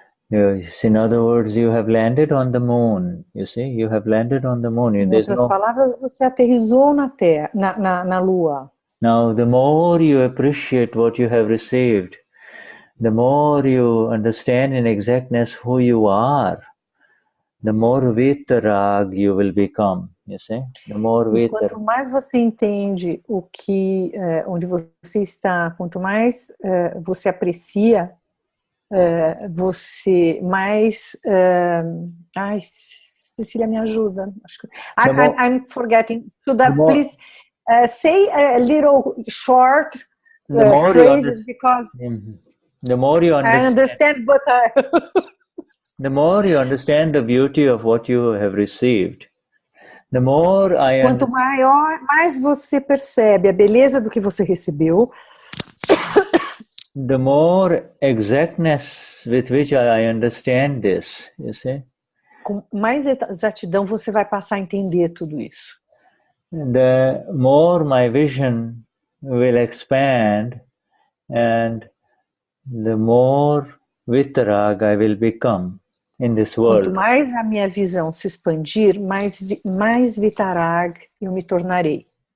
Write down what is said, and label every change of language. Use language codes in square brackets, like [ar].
[en] In other words, you have landed on the moon. You see, you have landed on the moon. [pt] Em outras palavras, você aterrissou na Terra, na Lua. [en] Now, the more you appreciate what you have received, the more you understand in exactness who you are, the more vitarag you will become. You see, the more vitarag. [pt] Quanto mais você entende onde você está, quanto mais você aprecia, você mais. Ai, Cecilia, me ajuda. [en] I'm forgetting. Shuddha, please say a little short phrases because the more you understand. I understand, but the more you understand the beauty of what you have received, the more I [pt] quanto mais você percebe a beleza do que você recebeu, [en] the more exactness with which I understand this, you see? [pt] Com mais exatidão você vai passar a entender tudo isso. [en] The more my vision will expand, and the more vitarag I will become in this world. [pt] Quanto mais a minha visão se expandir, mais vitarag eu me tornarei.